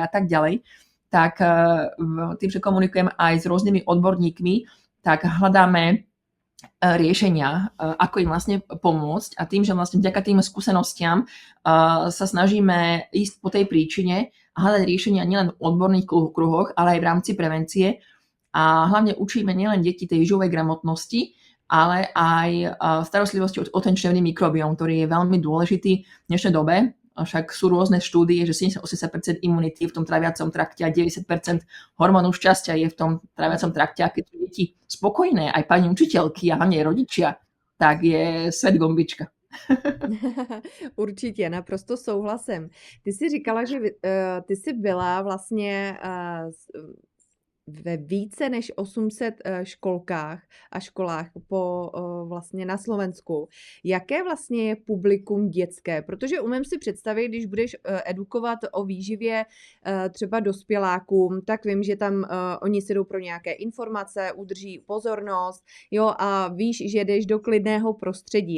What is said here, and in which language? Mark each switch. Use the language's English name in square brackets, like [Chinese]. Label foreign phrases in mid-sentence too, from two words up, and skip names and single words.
[Slovak] tak ďalej, tak tým, že komunikujem aj s rôznymi odborníkmi, tak hľadáme riešenia, ako im vlastne pomôcť a tým, že vlastne vďaka tým skúsenostiam sa snažíme ísť po tej príčine a hľadať riešenia nielen v odborných kruhoch, ale aj v rámci prevencie a hlavne učíme nielen deti tej živovej gramotnosti, ale aj starostlivosti o ten črevný mikrobióm, ktorý je veľmi dôležitý v dnešnej dobe. Však sú rôzne štúdie, že 70-80% imunity je v tom traviacom trakte a 90% hormónu šťastia je v tom traviacom trakte. A keď sú deti spokojné, aj pani učiteľky a hlavne rodičia, tak je svet gombička. [Czech] Určitě, naprosto souhlasem. Ty jsi říkala, že ty jsi byla vlastně ve více než 800 školkách a školách vlastně na Slovensku. Jaké vlastně je publikum dětské? Protože umím si představit, když budeš edukovat o výživě třeba dospělákům, tak vím, že tam oni si jdou pro nějaké informace, udrží pozornost, jo, a víš, že jdeš do klidného prostředí.